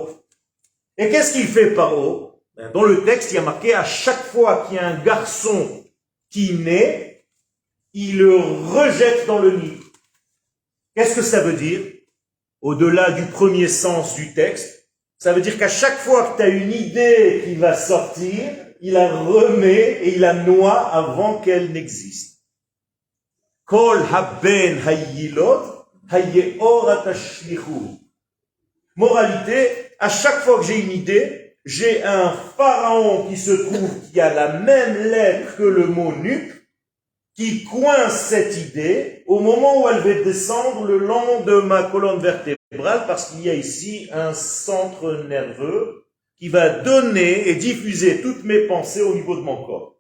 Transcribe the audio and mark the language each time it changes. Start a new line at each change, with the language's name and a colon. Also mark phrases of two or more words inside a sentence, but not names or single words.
French: Et qu'est-ce qu'il fait Paro? Dans le texte, il y a marqué à chaque fois qu'il y a un garçon qui naît, il le rejette dans le nid. Qu'est-ce que ça veut dire? Au-delà du premier sens du texte, ça veut dire qu'à chaque fois que tu as une idée qui va sortir, il la remet et il la noie avant qu'elle n'existe.
Hebrew: כל הבן הילוד היאורה תשליכהו.
French: Moralité, à chaque fois que j'ai une idée, j'ai un pharaon qui se trouve qui a la même lettre que le mot nuque, qui coince cette idée au moment où elle va descendre le long de ma colonne vertébrale, parce qu'il y a ici un centre nerveux qui va donner et diffuser toutes mes pensées au niveau de mon corps.